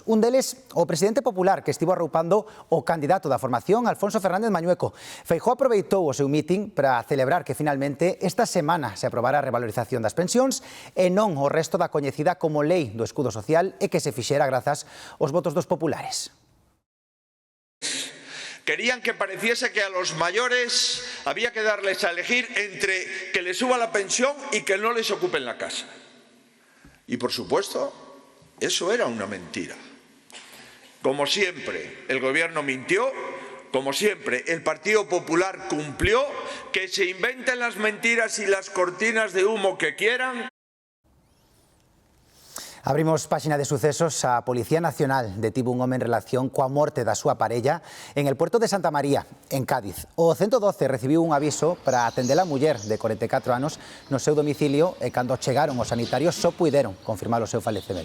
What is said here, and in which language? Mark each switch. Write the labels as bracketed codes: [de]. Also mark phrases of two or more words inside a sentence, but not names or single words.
[gl] Un deles, o presidente popular, que estivo arroupando o candidato da formación, Alfonso Fernández Mañueco. Feijóo aproveitou o seu mitin para celebrar que finalmente esta semana se aprobara a revalorización das pensións e non o resto da coñecida como Lei do Escudo Social e que se fixera grazas aos votos dos populares. [es] Querían que pareciese que a los mayores había que darles a elegir entre que les suba la pensión y que no les ocupen la casa. Y por supuesto, eso era una mentira. Como siempre, el gobierno mintió, como siempre, el Partido Popular cumplió, que se inventen las mentiras y las cortinas de humo que quieran. [gl] Abrimos páxina de sucesos. A Policía Nacional detivo un home en relación coa morte da súa parella en el puerto de Santa María, en Cádiz. O 112 recibiu un aviso para atender a muller de 44 anos no seu domicilio e cando chegaron os sanitarios só puideron confirmar o seu falecemento.